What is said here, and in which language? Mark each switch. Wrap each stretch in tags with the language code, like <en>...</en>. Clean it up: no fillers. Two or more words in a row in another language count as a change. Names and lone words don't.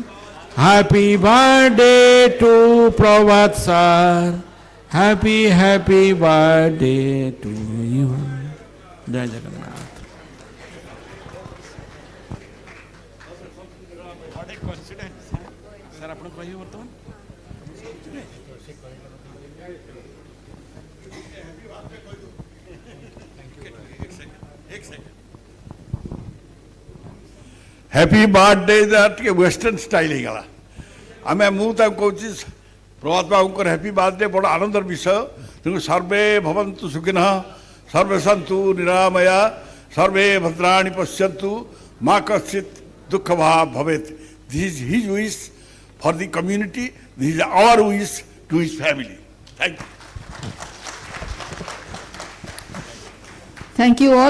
<en>Happy birthday to Prabhat sir. Happy birthday to you. Jai Jagannath. What a coincidence.</en> <hi>Sir, आपने कही वर्तमान?</hi> <en>Happy birthday that western style</en> <or>ହେଇଗଲା ଆମେ ମୁଁ ତାକୁ କହୁଛି ପ୍ରଭାତ</or> <en>ବାବୁଙ୍କର happy birthday</en> <or>ବଡ଼ ଆନନ୍ଦର ବିଷୟ ତେଣୁ</or> <sa>सर्वे भवन्तु सुखिनः सर्वे सन्तु निरामया सर्वे भद्राणि पश्यन्तु मा कश्चित् दुःख भाव भवेत्</sa> <en>this is his wish for the community, this is our wish to his family. Thank you. Thank you all.</en>